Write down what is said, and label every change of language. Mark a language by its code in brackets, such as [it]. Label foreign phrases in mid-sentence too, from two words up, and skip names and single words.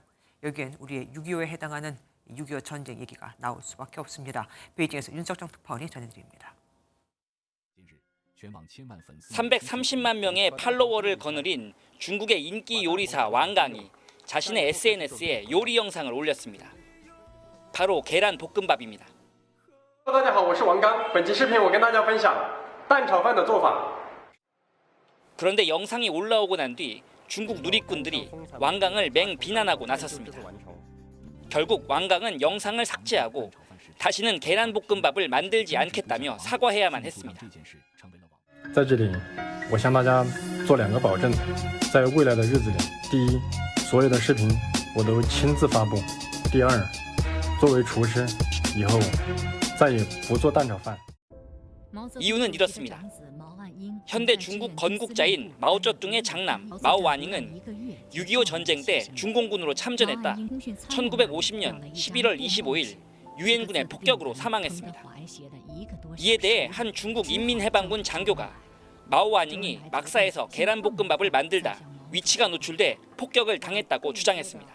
[ko] 여기엔 우리의 6.25에 해당하는 6.25 전쟁 얘기가 나올 수밖에 없습니다. 베이징에서 윤석정 특파원이 전해드립니다. 330만 명의 팔로워를 거느린 중국의 인기 요리사 왕강이 자신의 SNS에 요리 영상을 올렸습니다. 바로 계란 볶음밥입니다. [zh] 大家好，我是王刚。本期视频我跟大家分享蛋炒饭的做法。 [ko] 그런데 영상이 올라오고 난 뒤 중국 누리꾼들이 왕강을 맹 비난하고 나섰습니다. 결국 왕강은 영상을 삭제하고 다시는 계란 볶음밥을 만들지 않겠다며 사과해야만 했습니다. [zh] 在这里，我向大家做2个保证，在未来的日子里，第一，所有的视频我都亲自发布；第二，作为厨师，以后再也不做蛋炒饭。 [ko] 이유는 이렇습니다. 현대 중국 건국자인 마오쩌둥의 장남 마오완잉은 6.25 전쟁 때 중공군으로 참전했다 1950년 11월 25일 유엔군의 폭격으로 사망했습니다. 이에 대해 한 중국 인민해방군 장교가 마오완잉이 막사에서 계란볶음밥을 만들다 위치가 노출돼 폭격을 당했다고 주장했습니다.